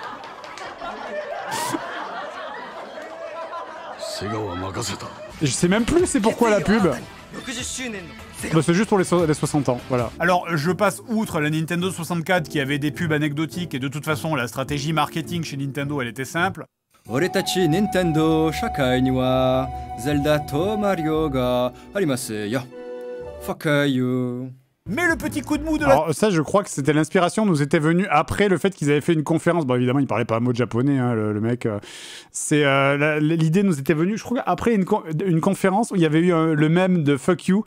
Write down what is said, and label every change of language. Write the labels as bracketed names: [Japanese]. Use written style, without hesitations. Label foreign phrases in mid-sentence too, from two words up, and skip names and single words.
[French] Je sais même plus c'est pourquoi la pub. Bah, c'est juste pour les 60 ans, voilà. Alors, je passe outre la Nintendo 64 qui avait des pubs anecdotiques et de toute façon, la stratégie marketing chez Nintendo, elle était simple. [Japanese] 俺たち任天堂社会にはゼルダとマリオがありますよ. Fukayu. [French] Mais le petit coup de mou de la... Alors ça, je crois que c'était l'inspiration nous était venue après le fait qu'ils avaient fait une conférence. Bon, évidemment, il parlait pas un mot de japonais, hein, le mec. L'idée nous était venue, je crois, après une conférence où il y avait eu le mème de Fuck You.